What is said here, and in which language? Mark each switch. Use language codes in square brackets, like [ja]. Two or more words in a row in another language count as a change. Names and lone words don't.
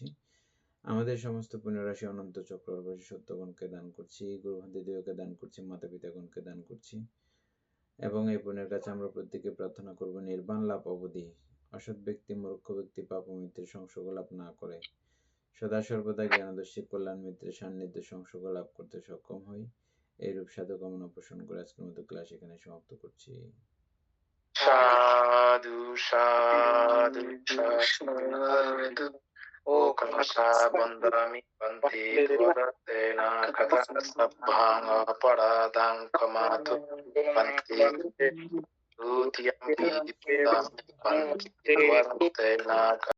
[bn] আমাদের সমস্ত পুণ্যরাশি অনন্ত চক্রবর্তী সত্যগণকে দান করছি, গুরুভান্তিদেবকে দান করছি, মাতা পিতাগণকে দান করছি, এবং এই পুণ্যের কাছে আমরা প্রত্যেকে প্রার্থনা করব নির্বাণ লাভ অবধি অসৎ ব্যক্তি, মূর্খ ব্যক্তি পাপ মিত্রের সংসর্গ লাভ না করে সদা সর্বদা জ্ঞানদর্শী কল্যাণ মিত্রের সান্নিধ্য সংসর্গ লাভ করতে সক্ষম হই। এইরূপ সাধু কামনা পোষণ করে আজকের মতো ক্লাস এখানে সমাপ্ত করছি। [pi] সাধু সাধু সাধু ও কলসা বন্দামি বন্তি ত্বরতেনা কথা সব্ভাং অপরাধাং ক্ষমাতু বন্তি দুতিয়াম্পি বন্তি ত্বরতেনা